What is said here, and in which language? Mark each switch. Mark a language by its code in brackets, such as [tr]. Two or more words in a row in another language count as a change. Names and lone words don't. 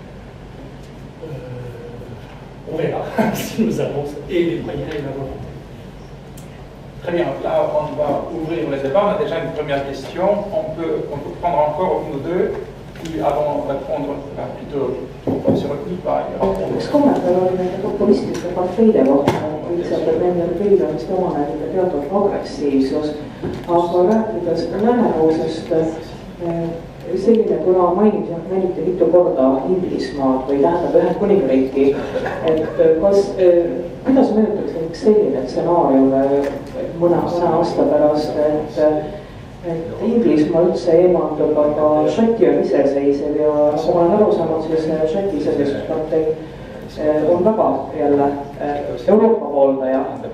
[fr] On verra si nous avons et les moyens et la volonté. Très bien, là on va ouvrir les débats. On a déjà une première question. On peut prendre encore une ou deux, puis avant de répondre plutôt sur le coup par ailleurs. [et] Üks kommentaar oli nende populistlike parteide kohta, üldiselt nendel kõigil on vist omanäiline teatud agressiivsus, aga rääkides läänepoolsest, selline, kuna mainiti mitu korda Inglismaad või tähendab Ühendkuningriiki, et kas, kuidas mõjutaks näiteks selline stsenaarium mõne aasta pärast, et Inglismaa üldse eemaldub, aga Šoti on iseseisev ja nagu ma olen aru saanud, siis Šoti iseseisvuspartei on väga jälle Euroopa pooldaja.